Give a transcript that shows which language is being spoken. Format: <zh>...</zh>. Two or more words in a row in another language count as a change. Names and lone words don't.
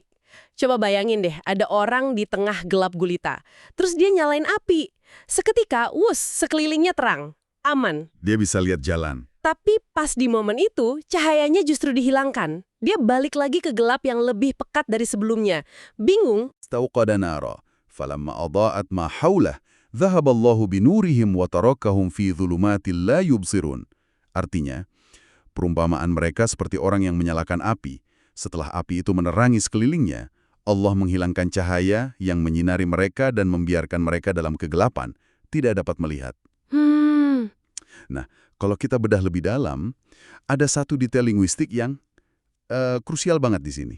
<id>Coba bayangin deh, ada orang di tengah gelap gulita. Terus dia nyalain api. Seketika, sekelilingnya terang. Aman. Dia bisa lihat jalan. Tapi pas di momen itu, cahayanya justru dihilangkan. Dia balik lagi ke gelap yang lebih pekat dari sebelumnya. Bingung.</id> <ar>استوقد نارا فلما أضاءت ما حوله ذهب الله بنورهم وتركهم في ظلمات لا يبصرون.</ar> <id>Artinya, perumpamaan mereka seperti orang yang menyalakan api. Setelah api itu menerangi sekelilingnya, Allah menghilangkan cahaya yang menyinari mereka dan membiarkan mereka dalam kegelapan, tidak dapat melihat. Nah, kalau kita bedah lebih dalam, ada satu detail linguistik yang krusial banget di sini.</id>